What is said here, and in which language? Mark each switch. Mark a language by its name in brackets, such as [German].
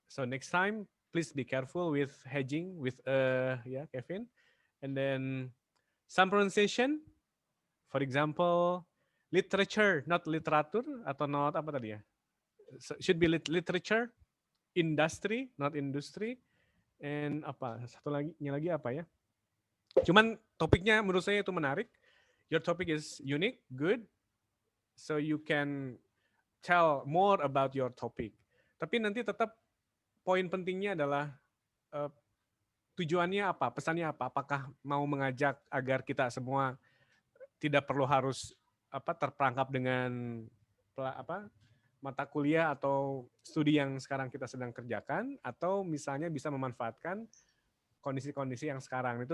[English] So next time, please be careful with hedging with yeah, Kevin. And then some pronunciation, for example, literature, not literatur [Indonesian] atau [English] not [Indonesian] apa tadi ya? [English] So, should be literature, industry, not industry, and [Indonesian] apa? Satu lagi apa ya? Cuman topiknya menurut saya itu menarik. [English] Your topic is unique, good, so you can tell more about your topic. [Indonesian] Tapi nanti tetap poin pentingnya adalah tujuannya apa, pesannya apa, apakah mau mengajak agar kita semua tidak perlu harus terperangkap dengan mata kuliah atau studi yang sekarang kita sedang kerjakan, atau misalnya bisa memanfaatkan kondisi-kondisi yang sekarang.